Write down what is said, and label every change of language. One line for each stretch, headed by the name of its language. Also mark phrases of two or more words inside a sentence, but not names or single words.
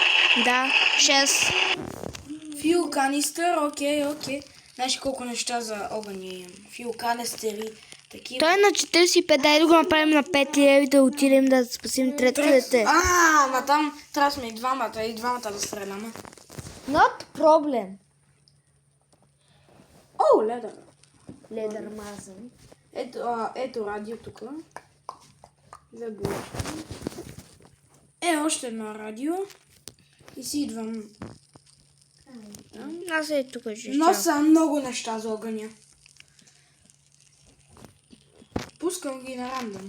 Bulgarian: Да, 6. Фил канистър, окей. Знаеш колко неща за огън имам? Фил канистъри, такива. Той е на 45, дай да го направим на 5 и да отидем да спасим третото дете. Ма там трябва сме и двамата да стреляме.
English: Not problem.
Bulgarian: О, ледър. Ледър мазен. Ето радио тук. Заглушвам. Още едно радио. И си идвам. Аз е тук ще Носа много неща за огъня. Пускам ги на рандъм.